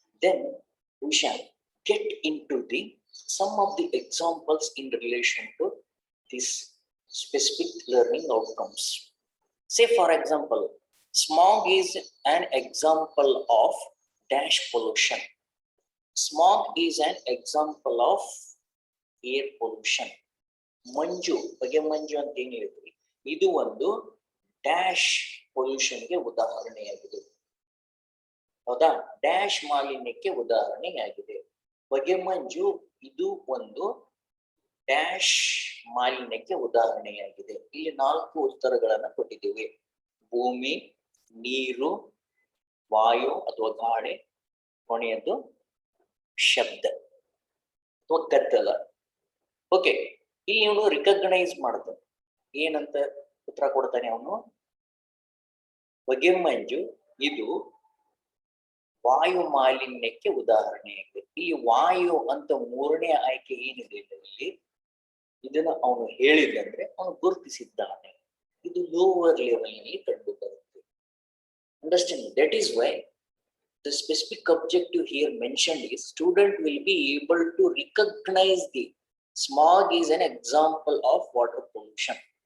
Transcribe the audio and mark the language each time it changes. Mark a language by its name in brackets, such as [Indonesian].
[English] Then we shall get into the some of the examples in relation to this specific learning outcomes. Say for example, smog is an example of dash pollution. Smog is an example of air pollution. [Kannada] ಮಂಜು, ಬಗೆ ಮಂಜು ಅಂತ ಏನ್ ಹೇಳ್ತೀವಿ, ಇದು ಒಂದು dash ಪೊಲ್ಯೂಷನ್ಗೆ ಉದಾಹರಣೆಯಾಗಿದೆ. ಹೌದಾ? Dash ಮಾಲಿನ್ಯಕ್ಕೆ ಉದಾಹರಣೆಯಾಗಿದೆ. ಬಗೆ ಮಂಜು ಇದು ಒಂದು ಡ್ಯಾಶ್ ಮಾಲಿನ್ಯಕ್ಕೆ ಉದಾಹರಣೆಯಾಗಿದೆ. ಇಲ್ಲಿ 4 ಉತ್ತರಗಳನ್ನ ಕೊಟ್ಟಿದ್ದೀವಿ: ಭೂಮಿ, ನೀರು, ವಾಯು ಅಥವಾ ಗಾಳಿ, ಕೊನೆಯದು ಶಬ್ದ ಅಥವಾ ಗದ್ದಲ. ಓಕೆ, ಇಲ್ಲಿ ಅವನು ರಿಕಗ್ನೈಸ್ ಮಾಡ್ತಾನೆ. ಏನಂತ ಉತ್ತರ ಕೊಡ್ತಾನೆ ಅವನು? ಬಗೆ ಮಂಜು ಇದು ವಾಯು ಮಾಲಿನ್ಯಕ್ಕೆ ಉದಾಹರಣೆಯಾಗಿದೆ. ಇಲ್ಲಿ ವಾಯು ಅಂತ 3ನೇ ಆಯ್ಕೆ ಏನಿದೆ ಇಲ್ಲಿ, ಇದನ್ನ ಅವನು ಹೇಳಿದಂದ್ರೆ ಅವನು ಗುರುತಿಸಿದ್ದಾನೆ. ಇದು ಲೋವರ್ ಲೆವೆಲ್ ನಲ್ಲಿ ಕಂಡು ಬರುತ್ತೆ. Understand? [English] That is why the specific objective here mentioned is student will be able to recognize the smog is an example of water pollution.